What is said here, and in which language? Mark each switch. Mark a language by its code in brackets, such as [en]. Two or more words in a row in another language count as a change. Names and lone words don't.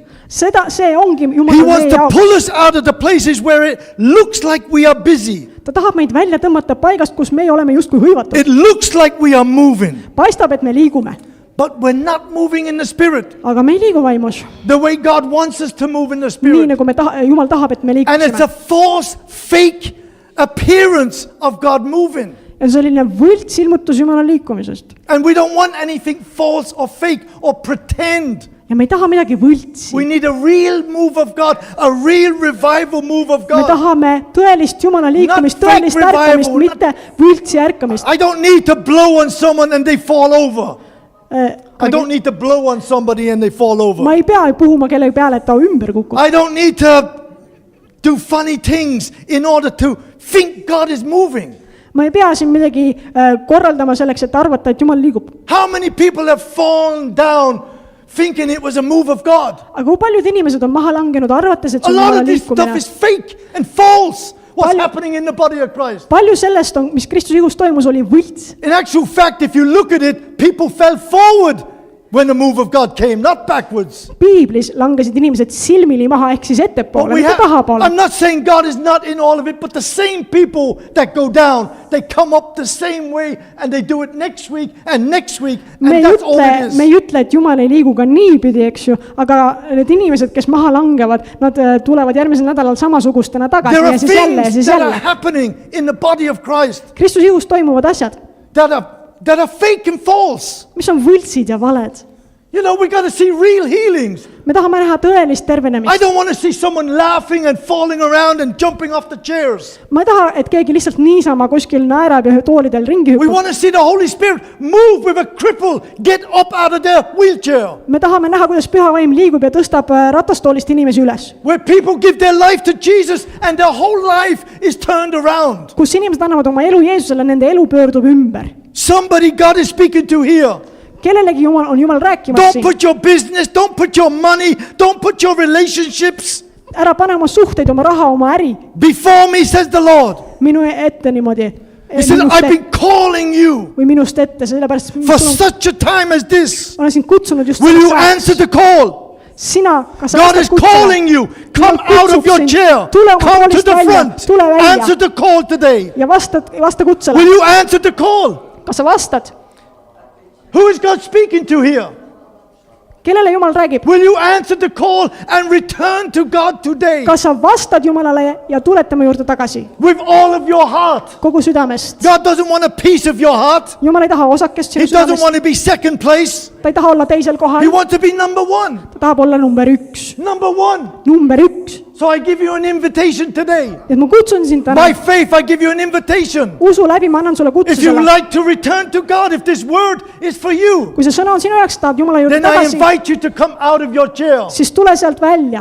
[et] See ongi [en] He [et] Jumala [en] wants [et] meie [en] to [et] jaoks. [en] pull us out of the places where it looks like we are busy. [et] Ta tahab meid välja tõmmata paigast, kus meie oleme justkui hõivatud. [en] It looks like we are moving, [et] Paistab, et me liigume, [en] but we're not moving in the spirit [et] aga me ei liigu vaimus. [en] the way God wants us to move in the [et] Nii [en] spirit. [et] nagu Jumal tahab, et me [en] And it's [et] liiguksime. [en] a false, fake appearance of God moving. [et] Ja see on selline võlts ilmutus Jumala liikumisest. [en] And we don't want anything false or fake or pretend. [et] Ja me ei taha midagi võltsi. [en] We need a real move of God, a real revival move of [et] Me [en] God. [et] tahame tõelist Jumala liikumist, [en] Not fake [et] tõelist ärkamist, [en] revival, [et] mitte võltsi ärkamist. [en] I don't need to blow on someone and they fall over. I don't need to blow on somebody and they fall over. [et] Ma ei pea puhuma kellegi peale, et ta ümber kukub. [en] I don't need to do funny things in order to think God is moving. [et] Ma ei pea siin midagi korraldama selleks, et arvata, et Jumal liigub. [en] How many people have fallen down thinking it was a move of God? [et] Aga kui paljud inimesed on maha langenud, arvates, et [en] A [et] see on [en] lot [et] Jumala [en] of this stuff [et] liikumine. [en] is fake and false. What's [et] Palju- [en] happening in the body of Christ? [et] Palju sellest, mis Kristuse ihus toimus, oli võlts. [en] In actual fact, if you look at it, people fell forward when the move of God came, not backwards. [et] Piiblis langesid inimesed silmili maha ehk siis [en] But [et] ettepoole, [en] we [et] mitte tahapoole. [en] I'm not saying God is not in all of it, but the same people that go down, they come up the same way and they do it next week and next week, [et] me [en] and that's all it [et] me [en] is. [et] ei ütle, et Jumal ei liigu ka niipidi, eks ju, aga need inimesed, kes maha langevad, nad tulevad järgmisel nädalal samasugustena tagasi [en] There [et] ja [en] are [et] siis jälle ja [en] things [et] siis [en] that are [et] jälle. [en] happening in the body of Christ [et] Kristuse ihus toimuvad asjad, [en] that are fake and false. [et] mis on võltsid ja valed. [en] You know, we got to see real healings. [et] me tahame näha tõelist [en] I [et] tervenemist. [en] don't want to see someone laughing and falling around and jumping off the chairs. [et] ma ei taha, et keegi lihtsalt niisama kuskil naerab ja toolidel ringi [en] We [et] hüppab. [en] want to see the Holy Spirit move with a cripple, get up out of their wheelchair. [et] me tahame näha, kuidas püha vaim liigub ja tõstab ratastoolist inimesi üles. [en] Where people give their life to Jesus and their whole life is turned around. [et] kus inimesed annavad oma elu Jeesusele, nende elu pöördub ümber. [en] Somebody God is speaking to here. [et] kellelegi on Jumal rääkimas [en] Don't [et] siin. [en] put your business, don't put your money, don't put your relationships [et] ära pane oma suhteid, oma raha, oma äri [en] before me, says the Lord. [et] minu ette niimoodi. [en] He said, I've been calling you [et] või minust ette, sellepärast [en] for such a time as this. [et] olen sind kutsunud just [en] Will you [et] selleks [en] answer [et] ajaks. [en] the call? [et] sina, kas sa [en] God [et] vastad [en] is calling [et] kutsele [en] you. Come out of your chair. Come to the front. Answer the call today. [et] ja vasta kutsele. [en] Will you answer the call? [et] kas sa vastad? [en] Who is God speaking to here? [et] kellele Jumal räägib? [en] Will you answer the call and return to God today [et] kas sa vastad Jumalale ja tuled tema juurde tagasi [en] with all of your heart? [et] kogu südamest? [en] God doesn't want a piece of your heart. [et] Jumal ei taha osakest [en] He [et] sinu [en] doesn't [et] südamest. [en] want to be second place. [et] ta ei taha olla teisel kohal. [en] He wants to be number one. [et] ta tahab olla number üks. [en] Number one. [et] number üks. [en] So I give you an invitation today. [et] et ma kutsun sind täna. [en] By faith, I give you an invitation. [et] usu läbi ma annan sulle kutse [en] If you [et] selle. [en] like to return to God, if this word is for you, [et] kui see sõna on sinu jaoks, tahad Jumala juurde [en] then I [et] tagasi, [en] invite you to come out of your chair. [et] siis tule sealt välja.